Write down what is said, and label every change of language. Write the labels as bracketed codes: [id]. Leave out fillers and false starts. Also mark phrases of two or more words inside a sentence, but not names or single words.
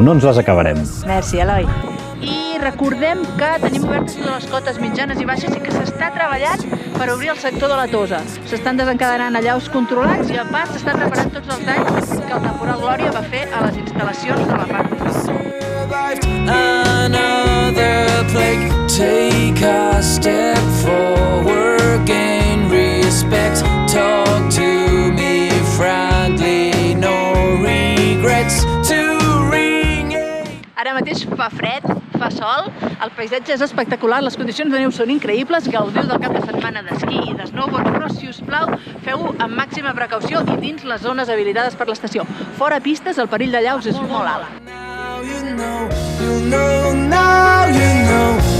[ca] No ens les acabarem. Merci, Eloi. I recordem que tenim obertes totes les cotes mitjanes i baixes i que s'està treballant per obrir el sector de la Tosa. S'estan desencadenant allaus controlats i a part s'estan reparant tots els danys que el temporal Glòria va fer a les instal·lacions de la part final. [en] Another plague, take a step forward, gain respect, talk to me friendly, no regrets to ring. [ca] Ara mateix fa fred, fa sol, el paisatge és espectacular, les condicions de neu són increïbles, gaudiu del cap de setmana d'esquí i de snowboard, però si us plau, feu-ho amb màxima precaució i dins les zones habilitades per l'estació. Fora pistes, el perill de llaus és molt alt. [en] Now you know.